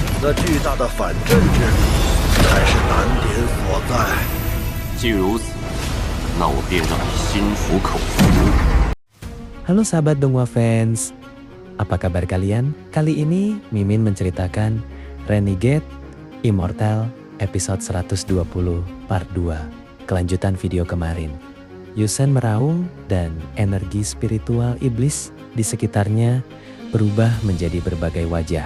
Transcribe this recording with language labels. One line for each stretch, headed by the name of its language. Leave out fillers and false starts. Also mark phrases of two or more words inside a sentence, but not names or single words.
Chinese: 那巨大的反震之力才是难点所在。既如此，那我便让你心服口服。
Indonesian: Halo sahabat Donghua Fans, apa kabar kalian? Kali ini Mimin menceritakan Renegade Immortal episode 120 part 2, kelanjutan video kemarin. Yusen meraung dan energi spiritual iblis di sekitarnya berubah menjadi berbagai wajah.